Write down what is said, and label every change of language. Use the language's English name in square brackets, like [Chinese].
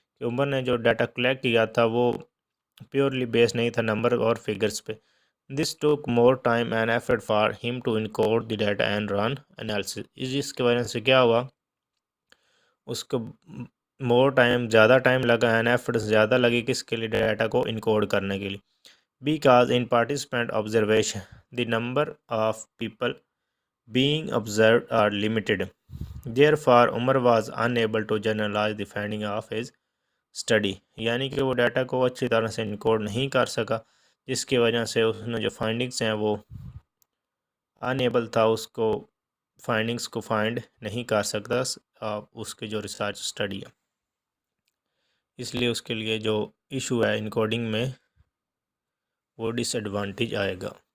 [Urdu] کہ عمر نے جو ڈیٹا کلیکٹ کیا تھا وہ پیورلی بیسڈ نہیں تھا نمبر اور فگرز پہ. [English] This took more time and effort for them to encode the data and run analysis. [Urdu] اس کی وجہ سے کیا ہوا، اس کو مور ٹائم، زیادہ ٹائم لگا، اینڈ ایفرٹ زیادہ لگی کس کے لیے، ڈیٹا کو انکوڈ کرنے کے لیے. [English] Because in participant observation, the number of people being observed are limited. Therefore, Umar was unable to generalize the finding of his study. [Urdu] یعنی کہ وہ ڈیٹا کو اچھی طرح سے انکوڈ نہیں کر سکا، جس کی وجہ سے اس نے جو فائنڈنگس ہیں وہ unable تھا، اس کو فائنڈنگس کو فائنڈ نہیں کر سکتا اس کے جو ریسرچ اسٹڈی ہے. اس لیے اس کے لیے جو ایشو ہے انکوڈنگ میں وہ ڈس ایڈوانٹیج آئے گا.